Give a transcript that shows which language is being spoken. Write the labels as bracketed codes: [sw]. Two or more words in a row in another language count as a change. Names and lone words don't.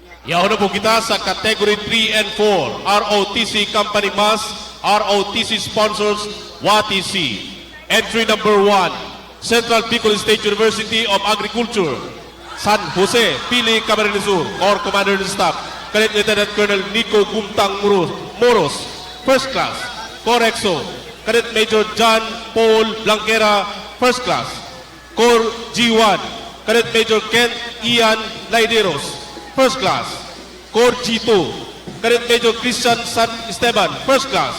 [bik] Yaon na po kita sa [en] Category 3 and 4, ROTC Company Mas, ROTC Sponsors, WATC. Entry number 1, Central Bicol State University of Agriculture, San Jose, Pili, Camarines Sur, Corps Commander and Staff, Cadet Lieutenant Colonel Nico Gumtang Moros, First Class. Corps EXO, Cadet Major John Paul Blanquera, First Class. Corps G1, Cadet Major Kent Ian Laideros, First Class. Corps G2, Cadet Major Christian San Esteban, First Class.